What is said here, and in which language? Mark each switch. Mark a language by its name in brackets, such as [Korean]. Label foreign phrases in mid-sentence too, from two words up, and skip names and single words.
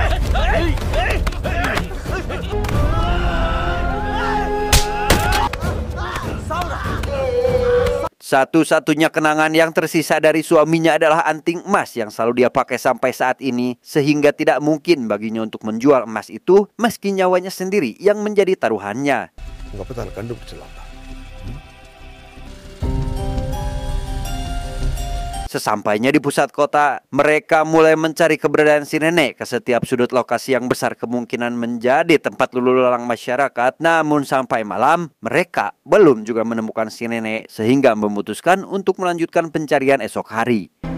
[Indonesian] Satu-satunya kenangan yang tersisa dari suaminya adalah anting emas yang selalu dia pakai sampai saat ini, sehingga tidak mungkin baginya untuk menjual emas itu meski nyawanya sendiri yang menjadi taruhannya. [Tamil] உங்க அப்பா தான் கண்டுபிடிச்சிடலாம். [Indonesian] Sesampainya di pusat kota, mereka mulai mencari keberadaan si nenek ke setiap sudut lokasi yang besar kemungkinan menjadi tempat lulu lalang masyarakat. Namun sampai malam, mereka belum juga menemukan si nenek sehingga memutuskan untuk melanjutkan pencarian esok hari.